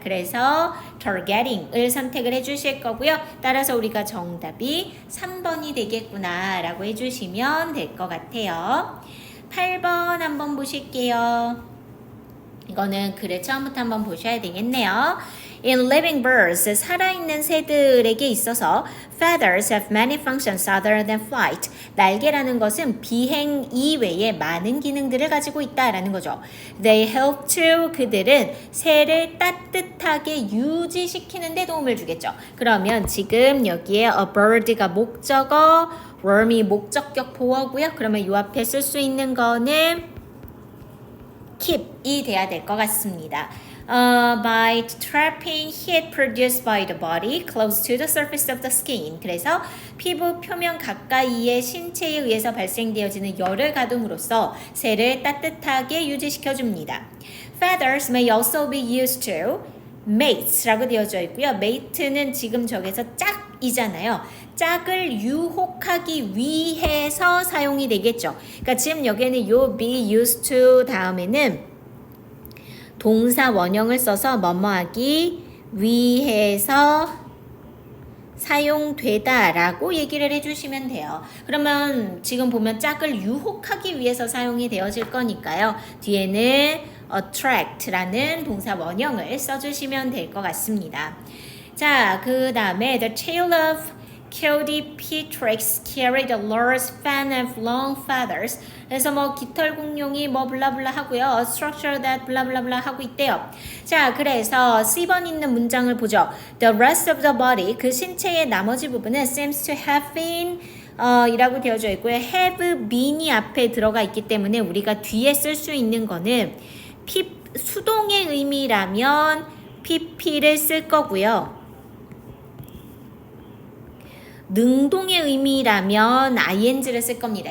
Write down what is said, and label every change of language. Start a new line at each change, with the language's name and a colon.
Korean: 그래서 targeting을 선택을 해주실 거고요. 따라서 우리가 정답이 3번이 되겠구나 라고 해주시면 될 것 같아요. 8번 한번 보실게요. 이거는 글을 처음부터 한번 보셔야 되겠네요.
English: In living birds,
Korean: 살아있는 새들에게 있어서
English: feathers have many functions other than flight.
Korean: 날개라는 것은 비행 이외에 많은 기능들을 가지고 있다라는 거죠.
English: They help to,
Korean: 그들은 새를 따뜻하게 유지시키는 데 도움을 주겠죠. 그러면 지금 여기에 a bird가 목적어, worm이 목적격 보어고요. 그러면 이 앞에 쓸 수 있는 거는 keep이 돼야 될 것 같습니다.
English: by trapping heat produced by the body close to the surface of the skin.
Korean: 그래서 피부 표면 가까이에 신체에 의해서 발생되어지는 열을 가둠으로써 셀을 따뜻하게 유지시켜줍니다.
English: Feathers may also be used to mate
Korean: 라고 되어져 있고요. mate는 지금 저기서 짝이잖아요. 짝을 유혹하기 위해서 사용이 되겠죠. 그러니까 지금 여기에는 요
English: be used to
Korean: 다음에는 동사 원형을 써서 뭐뭐하기 위해서 사용되다라고 얘기를 해주시면 돼요. 그러면 지금 보면 짝을 유혹하기 위해서 사용이 되어질 거니까요. 뒤에는 attract라는 동사 원형을 써주시면 될 것 같습니다.
English: 자, 그 다음에 the tail of Caudipteryx carried a large fan of long feathers.
Korean: 그래서 뭐 깃털 공룡이 뭐 블라블라 하고요.
English: A structure that
Korean: 블라블라블라 하고 있대요. 자, 그래서 C번 있는 문장을 보죠.
English: The rest of the body,
Korean: 그 신체의 나머지 부분은
English: seems to have been
Korean: 이라고 되어져 있고요. have been이 앞에 들어가 있기 때문에 우리가 뒤에 쓸 수 있는 거는 수동의 의미라면 pp를 쓸 거고요. 능동의 의미라면 ing를 쓸 겁니다.